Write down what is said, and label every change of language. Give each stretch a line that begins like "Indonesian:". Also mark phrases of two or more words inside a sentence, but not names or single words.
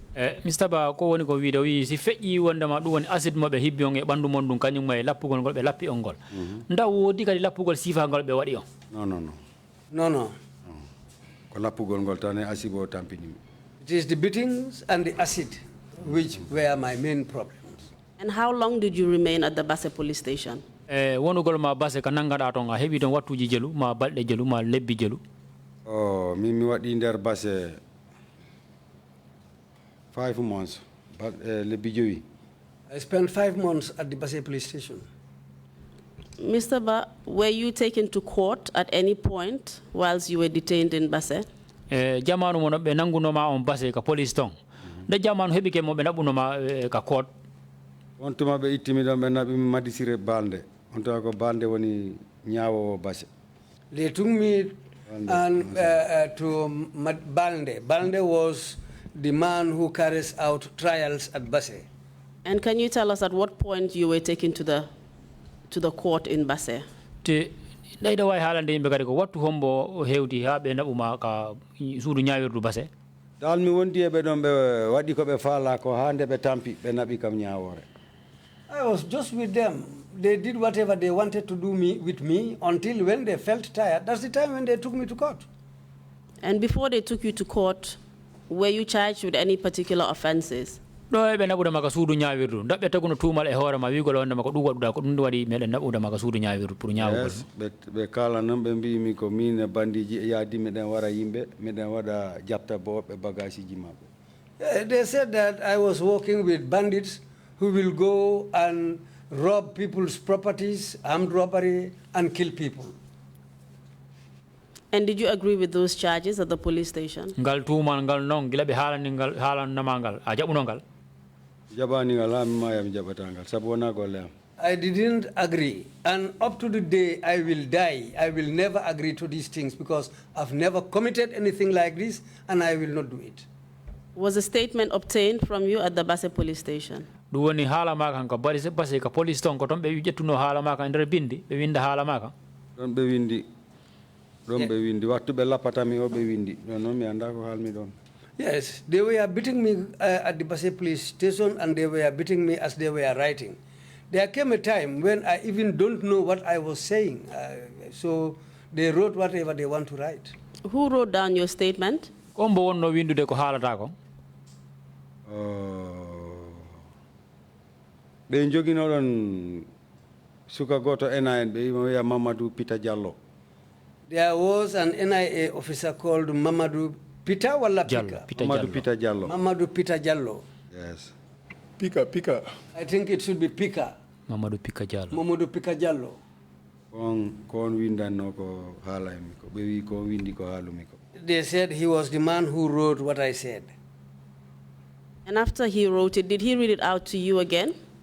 English: Mr.
Fula: Ba, ko woni ko wiide wi si feƴƴi wondema ɗum woni acide moɓe hibbi on e ɓanndu mon ɗum kañum e lappugol ngol ɓe lappi on ngol. Ndaw woodi kadi lappugol sifangol ɓe waɗi on?
English: No.
Fula: Ko lappugol ngol tan e acide o tampini.
English: It is the beatings and the acid which were my main problems. And how long did you remain at the Basse police station?
Fula: Wonugol ma Basse ka nangaɗa toon a heɓi toon wattuji jelu ma balɗe jelu ma lebbi jelu? Mi waɗi nder Basse 5 months lebbi joyi.
English: I spent 5 months at the Basse police station. Mr. Ba, were you taken to court at any point whilst you were detained in Basse?
Fula: Jamanu mo ɓe nangunoma on Basse ka police toon. Nde jamanu heɓi ke mo ɓe naɓunoma ka court. On tuma ɓe ittimi ɗon ɓe naɓi Madisire Balde. On tuma ko Balde woni ñaawowo Basse.
English: They took me to Balde. Balde was the man who carries out trials at Basse. And can you tell us at what point you were taken to the court in Basse?
Fula: Leyda way haalande yimɓe kadi ko wattu hombo hewti ha ɓe naɓuma ka suudu ñaawirdu Basse. Dal mi wondi e ɓe ɗon ɓe waɗi ko ɓe faala ko ha nde ɓe tampi ɓe naɓi kam ñaawore.
English: I was just with them. They did whatever they wanted to do with me until when they felt tired. That's the time when they took me to court. And before they took you to court, were you charged with any particular offenses?
Fula: No, ɓe naɓudama ka suudu ñaawirdu daɓɓe taguno tuumal e hoore ma wigol wondema ko ɗum waɗuɗa ko ɗum waɗi meɗen naɓudama ka suudu ñaawirdu pour ñaawugol. Ɓe kala noon ɓe mbimi ko min e bandiji e yaadi meɗen wara yimɓe meɗen waɗa jabta bo ɓe bagage ji maɓɓe.
English: They said that I was working with bandits who will go and rob people's properties, armed robbery, and kill people. And did you agree with those charges at the police station?
Fula: Ngal tuumal ngal non gila ɓe haalannama ngal a jaɓuno ngal? Jabani ngal ha mi mayam jaɓata ngal sabu wona golle am.
English: I didn't agree, and up to the day I will die, I will never agree to these things because I've never committed anything like this, and I will not do it. Was a statement obtained from you at the Basse police station?
Fula: Ɗum woni haala ma kan ko Basse ka police ton ko toon ɓe ƴettuno haala ma kan nder bindi ɓe winda haala ma kan? Ɗon ɓe windi. Ɗon ɓe windi wattu ɓe lappatami o ɓe windi ɗon noon mi annda ko haalmi ɗon.
English: Yes, they were beating me at the Basse police station, and they were beating me as they were writing. There came a time when I even don't know what I was saying, so they wrote whatever they want to write. Who wrote down your statement?
Fula: Kombo wonno windude ko haalata ko? Ɓe joginoɗon suka goto NIA ɓe wiya Mamadou Pita Diallo.
English: There was an NIA officer called Mamadou Pita wala Pika? Mamadou Pita Diallo. Mamadou Pita Diallo. Yes. Pika. I think it should be Pika. Mamadou Pika Diallo. Mamadou Pika Diallo.
Fula: Kon windanno ko haalaymi ko ɓe wi ko windi ko haalumi ko.
English: They said he was the man who wrote what I said. And after he wrote it, did he read it out to you again?